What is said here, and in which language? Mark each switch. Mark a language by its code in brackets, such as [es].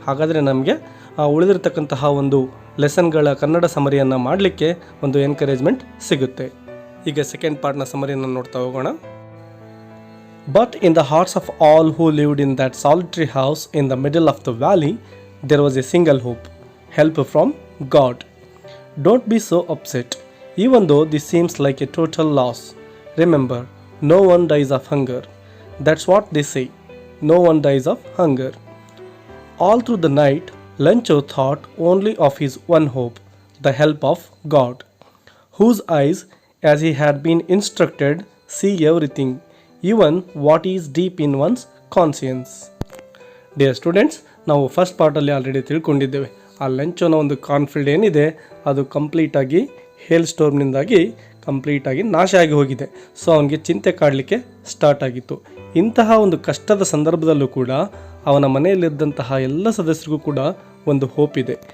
[kn] ಹಾಗಾದರೆ ನಮಗೆ ಉಳಿದಿರತಕ್ಕಂತಹ ಒಂದು ಲೆಸನ್ಗಳ ಕನ್ನಡ ಸಮರಿಯನ್ನು ಮಾಡಲಿಕ್ಕೆ ಒಂದು ಎನ್ಕರೇಜ್ಮೆಂಟ್ ಸಿಗುತ್ತೆ. ಈಗ ಸೆಕೆಂಡ್ ಪಾರ್ಟ್ನ ಸಮರಿಯನ್ನು ನೋಡ್ತಾ ಹೋಗೋಣ. [en] But in the hearts of all who lived in that solitary house in the middle of the valley there was a single hope, help from God. Don't be so upset, even though this seems like a total loss. Remember, no one dies of hunger. That's what they say. No one dies of hunger. All through the night, Lencho thought only of his one hope, the help of God, whose eyes, as he had been instructed, see everything, even what is deep in one's conscience. Dear students, [kn] ನಾವು first ಪಾರ್ಟಲ್ಲಿ already ತಿಳ್ಕೊಂಡಿದ್ದೇವೆ. ಆ ಲೆಂಚೋನ ಒಂದು ಕಾನ್ಫಿಲ್ಡ್ ಏನಿದೆ ಅದು ಕಂಪ್ಲೀಟಾಗಿ ಹೇಲ್ ಸ್ಟೋರ್ಮ್ನಿಂದಾಗಿ ಕಂಪ್ಲೀಟಾಗಿ ನಾಶ ಆಗಿ ಹೋಗಿದೆ. ಸೊ ಅವನಿಗೆ ಚಿಂತೆ ಕಾಡಲಿಕ್ಕೆ ಸ್ಟಾರ್ಟ್ ಆಗಿತ್ತು. ಇಂತಹ ಒಂದು ಕಷ್ಟದ ಸಂದರ್ಭದಲ್ಲೂ ಕೂಡ ಅವನ ಮನೆಯಲ್ಲಿದ್ದಂತಹ ಎಲ್ಲ ಸದಸ್ಯರಿಗೂ ಕೂಡ ಒಂದು ಹೋಪ್ ಇದೆ.